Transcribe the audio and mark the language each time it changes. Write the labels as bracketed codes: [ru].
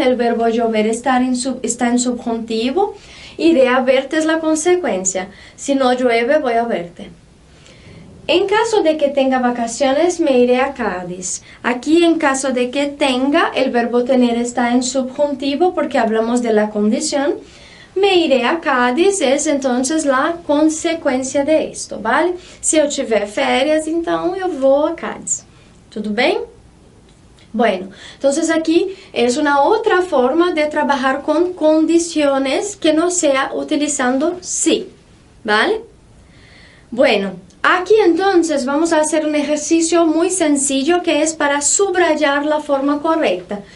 [es] El verbo llover está en subjuntivo. Iré a verte es la consecuencia. Si no llueve, voy a verte. En caso de que tenga vacaciones, me iré a Cádiz. Aquí, en caso de que tenga, el verbo tener está en subjuntivo porque hablamos de la condición. Me iré a Cádiz es entonces la consequência de esto, ¿vale? [pt] Se eu tiver férias, então eu vou a Cádiz. ¿Tudo bem? [es] Bueno, entonces aquí es una otra forma de trabajar con condiciones que no sea utilizando sí, ¿vale? Bueno, aquí entonces vamos a hacer un ejercicio muy sencillo que es para subrayar la forma correcta.